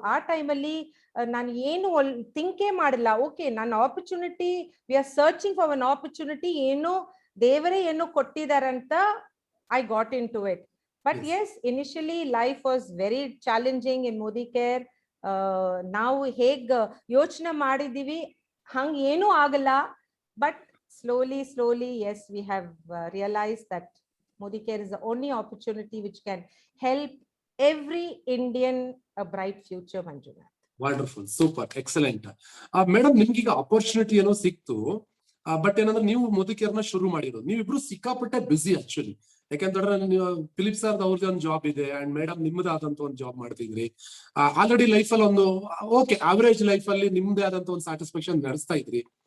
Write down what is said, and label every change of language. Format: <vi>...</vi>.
<kn>ಆ ಟೈಮ್ ಅಲ್ಲಿ ನಾನು ಏನು ಥಿಂಕೇ ಮಾಡಿಲ್ಲ. ಓಕೆ, ನನ್ನ opportunity,</kn> <en>we are searching for one opportunity,</en> <kn>ಏನೋ ದೇವರೇ ಏನೋ ಕೊಟ್ಟಿದಾರಂತ</kn> <en>I got in to it. But yes, initially life was very challenging in Modi Care.</en> <kn>ನಾವು ಹೇಗ್ ಯೋಚನೆ ಮಾಡಿದೀವಿ ಹಂಗ್ ಏನೂ ಆಗಲ್ಲ.</kn> <en>But slowly yes, we have realized that Modi Care is the only opportunity which can help every Indian a bright future. Manjunath, wonderful, super, excellent.</en> <kn>Madam, ನಿಮ್ಗೀಗ opportunity ಏನೋ ಸಿಕ್ತು, but ಏನಂದ್ರೆ ನೀವು ಮೋದಿ ಕೇರ್ನ ಶುರು ಮಾಡಿರೋದು, ನೀವಿಬ್ರು ಸಿಕ್ಕಾಪಟ್ಟೆ ಬಿಸಿ ಆಕ್ಚುಲಿ. ಯಾಕಂತಂದ್ರೆ ನೀವು ಫಿಲಿಪ್ ಸರ್ ಅವ್ರದ್ದು ಒಂದು ಜಾಬ್ ಇದೆ, ಅಂಡ್ ಮೇಡಮ್ ನಿಮ್ಮದೇ ಆದಂತ ಒಂದು ಜಾಬ್ ಮಾಡ್ತಿದ್ರಿ. ಆಲ್ರೆಡಿ ಲೈಫ್ ಅಲ್ಲಿ ಒಂದು ಓಕೆ ಅವರೇಜ್ ಲೈಫ್ ಅಲ್ಲಿ ನಿಮ್ದೇ ಆದಂತ ಒಂದು ಸ್ಯಾಟಿಸ್ಫ್ಯಾಕ್ಷನ್ ನಡೆಸ್ತಾ ಇದ್ರಿ.</kn>